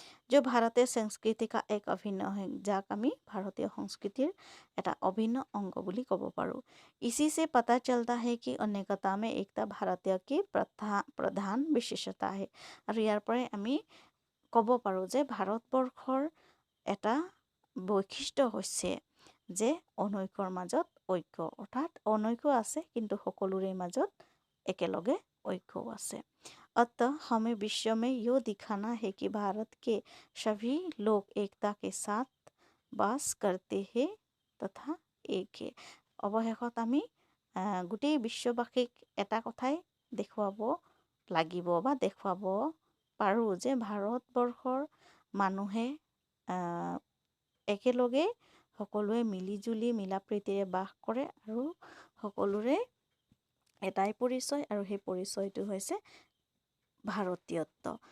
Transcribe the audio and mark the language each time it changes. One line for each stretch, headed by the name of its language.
Hindi: जो भारतीय संस्कृति का एक अभिन्न है,
Assamese: যাক আমি ভাৰতীয় সংস্কৃতিৰ এটা অভিন্ন অংগ বুলি ক'ব পাৰোঁ।
Hindi: इसी से पता चलता है कि अनेकता में एकता भारतीय की प्रधान विशेषता है।
Assamese: আৰু ইয়াৰ পৰাই আমি ক'ব পাৰোঁ যে ভাৰতবৰ্ষৰ এটা বৈশিষ্ট্য হৈছে যে অনৈক্যৰ মাজত ঐক্য, অৰ্থাৎ অনৈক্য আছে কিন্তু সকলোৰে মাজত একেলগে ঐক্যও আছে।
Hindi: अतः हमें विश्व में यो दिखाना है कि भारत के सभी लोग एकता के साथ वास करते हैं तथा एक है।
Assamese: অৱশেষত আমি গোটেই বিশ্ববাসীক এটা কথাই দেখুৱাব লাগিব বা দেখুৱাব পাৰোঁ যে ভাৰতবৰ্ষৰ মানুহে একেলগে সকলোৱে মিলিজুলি মিলা প্ৰীতিৰে বাস কৰে আৰু সকলোৰে এটাই পৰিচয়, আৰু সেই পৰিচয়টো হৈছে ভাৰতীয়ত্ব।